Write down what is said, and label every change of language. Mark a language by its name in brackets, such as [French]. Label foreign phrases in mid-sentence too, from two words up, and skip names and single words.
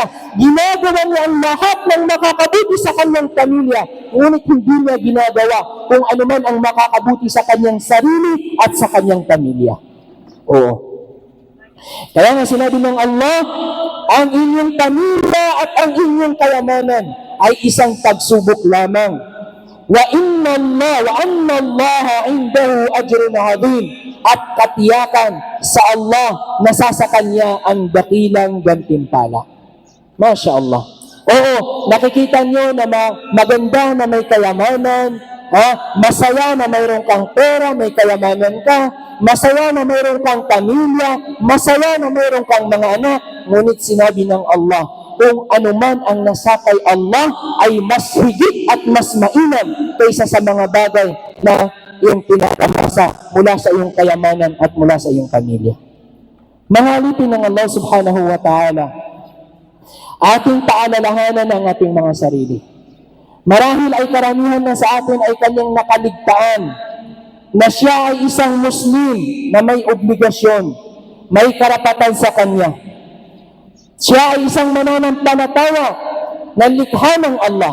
[Filipino] Ginagawa niya ang lahat ng makakabuti sa kanyang pamilya, ngunit hindi niya ginagawa kung ano man ang makakabuti sa kanyang sarili at sa kanyang pamilya. Oo. Kaya nga sinabi ng Allah, ang inyong pamilya at ang inyong kayamanan ay isang pagsubok lamang. [Arabic] وأن الله عنده أجر عظيم. [Filipino] At katiyakan sa Allah na sa kanya ang dakilang gantimpala. [Arabic] ما شاء الله. [Filipino] Oo, nakikita nyo na maganda na may kayamanan, masaya na mayroon kang pera, may kayamanan ka, masaya na mayroon kang pamilya, masaya na mayroon kang mga anak, ngunit sinabi ng Allah, kung anuman ang nasa kay Allah ay mas higit at mas mainam kaysa sa mga bagay na yung pinakamasa mula sa iyong kayamanan at mula sa iyong pamilya. Mga alipin ng Allah [Arabic] سبحانه وتعالى, [Filipino] ating paalalahanan ang ating mga sarili. Marahil ay karamihan na sa atin ay kanyang nakaligtaan na siya ay isang Muslim na may obligasyon, may karapatan sa kanya. Siya ay isang mananampalataya ng likha ng Allah.